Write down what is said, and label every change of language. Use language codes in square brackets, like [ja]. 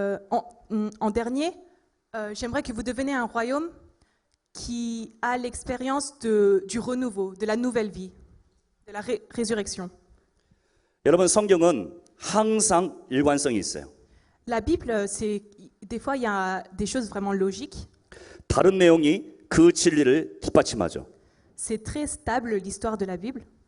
[fr] en dernier, j'aimerais que vous deveniez un royaume qui a l'expérience du renouveau, de la nouvelle vie, de la résurrection. [ko] 여러분, 성경은 항상 일관성이 있어요. [fr] La Bible, des fois, il y a des choses vraiment logiques. [ko] 다른 내용이 그 진리를 뒷받침하죠. [fr] C'est très stable, l'histoire de la Bible.